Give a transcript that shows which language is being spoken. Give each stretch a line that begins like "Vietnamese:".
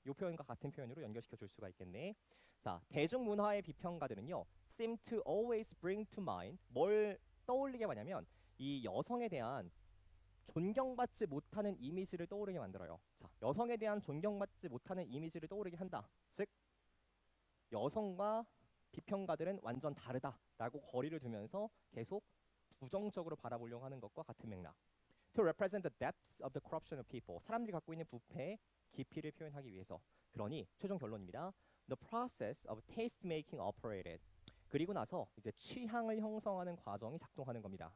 Korean: 이 표현과 같은 표현으로 연결시켜 줄 수가 있겠네. 자, 대중문화의 비평가들은요, seem to always bring to mind, 뭘 떠올리게 하냐면 이 여성에 대한 존경받지 못하는 이미지를 떠오르게 만들어요. 자, 여성에 대한 존경받지 못하는 이미지를 떠오르게 한다. 즉, 여성과 비평가들은 완전 다르다라고 거리를 두면서 계속 부정적으로 바라보려고 하는 것과 같은 맥락.
English: To represent the depths of the corruption of people.
Korean: 사람들이 갖고 있는 부패의 깊이를 표현하기 위해서. 그러니 최종 결론입니다.
English: The process of taste making operated.
Korean: 그리고 나서 이제 취향을 형성하는 과정이 작동하는 겁니다.